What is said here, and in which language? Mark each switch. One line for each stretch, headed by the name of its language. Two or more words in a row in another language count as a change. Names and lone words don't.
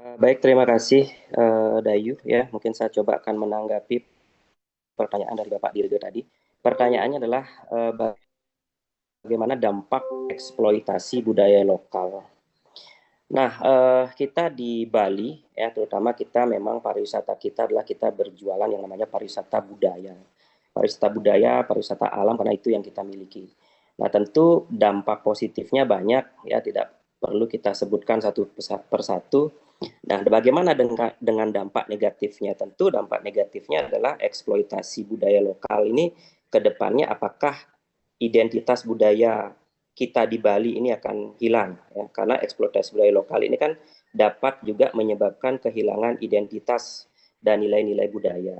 Indonesian: Baik, terima kasih Dayu ya. Mungkin saya coba akan menanggapi pertanyaan dari Bapak Dirga tadi. Pertanyaannya adalah bagaimana dampak eksploitasi budaya lokal. Nah, kita di Bali ya, terutama kita memang pariwisata kita adalah kita berjualan yang namanya pariwisata budaya. Pariwisata budaya, pariwisata alam, karena itu yang kita miliki. Nah, tentu dampak positifnya banyak ya, tidak perlu kita sebutkan satu persatu. Nah, bagaimana dengan dampak negatifnya? Tentu dampak negatifnya adalah eksploitasi budaya lokal ini ke depannya, apakah identitas budaya kita di Bali ini akan hilang ya, karena eksploitasi budaya lokal ini kan dapat juga menyebabkan kehilangan identitas dan nilai-nilai budaya.